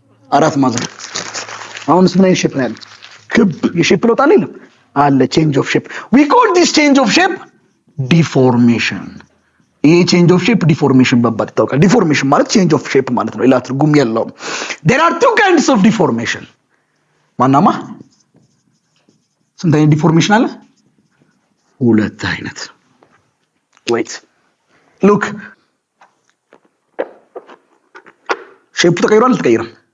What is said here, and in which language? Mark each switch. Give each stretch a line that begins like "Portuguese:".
Amharic: አራት ማዕዘን። አሁንስ ምን አይነት ሼፕ ነው ያለው? ክብ የሼፕ ለውጥ አለ
English: change of shape. we call this change of shape deformation. ይሄ change of shape deformation
Amharic: በባል ይታወቃል።
English: deformation ማለት change of shape
Amharic: ማለት ነው፣ ሌላ ትርጉም የለውም።
English: there are two kinds of deformation.
Amharic: ማናማ ስንት አይነት ዲፎርሜሽን አለ? ሁለት አይነት።
English: wait look
Amharic: ሼፑ ተቀይሯል አልተቀየረም?